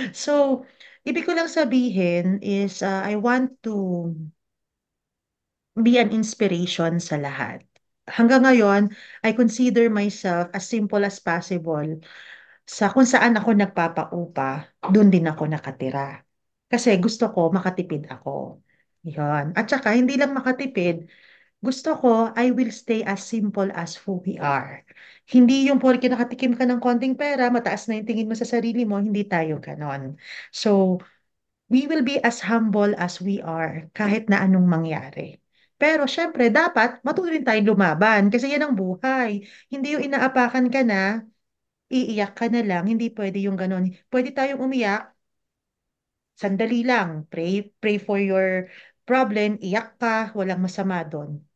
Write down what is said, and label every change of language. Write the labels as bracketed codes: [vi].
[en] So, [tl] ibig ko lang sabihin [en] is I want to be an inspiration sa lahat. [tl] Hanggang ngayon, [en] I consider myself as simple as possible [tl] sa kung saan ako nagpapaupa, doon din ako nakatira. Kasi gusto ko makatipid ako. Yan. At saka, hindi lang makatipid, gusto ko, [en] I will stay as simple as who we are. [tl] Hindi yung porke nakatikim ka ng konting pera, mataas na yung tingin mo sa sarili mo, hindi tayo ganon. [en] So, we will be as humble as we are [tl] kahit na anong mangyari. Pero syempre, dapat matuto rin tayong lumaban kasi yan ang buhay. Hindi yung inaapakan ka na, iiyak ka na lang, hindi pwede yung ganon. Pwede tayong umiyak, sandali lang, [en] pray for your problem, [tl] iyak ka, walang masama doon.